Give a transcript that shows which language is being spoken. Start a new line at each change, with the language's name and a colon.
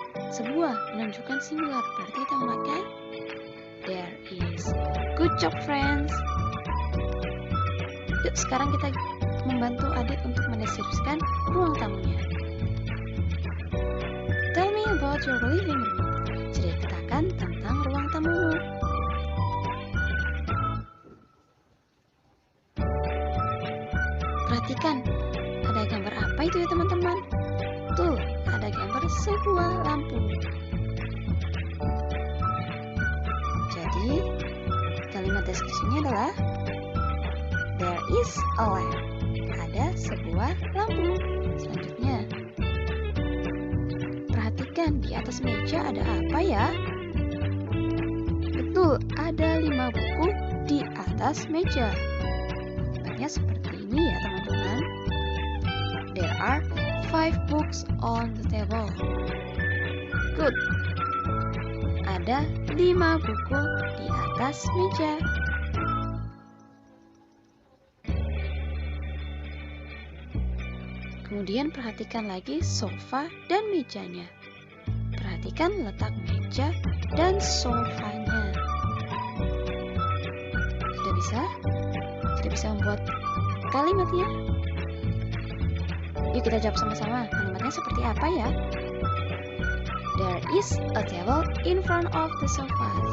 Indonesian: Sebuah menunjukkan singular, berarti kita memakai there is.
English: Good job friends.
Indonesian: Yuk sekarang kita membantu adik untuk mendeskripsikan ruang tamunya.
English: Tell me about your living room.
Indonesian: Ceritakan tentang ruang tamumu. Perhatikan, ada gambar apa itu ya teman-teman? Tuh, ada gambar sebuah lampu. Jadi, kalimat deskripsinya adalah
English: there is a lamp.
Indonesian: Ada sebuah lampu. Selanjutnya, perhatikan di atas meja ada apa ya? Betul, ada 5 buku di atas meja. Bentuknya seperti ini ya teman-teman.
English: There are 5 books on the table.
Indonesian: Good. Ada 5 buku di atas meja. Kemudian perhatikan lagi sofa dan mejanya. Perhatikan letak meja dan sofanya. Sudah bisa? Sudah bisa membuat kalimatnya? Yuk kita jawab sama-sama. Kalimatnya seperti apa ya?
English: There is a table in front of the sofa.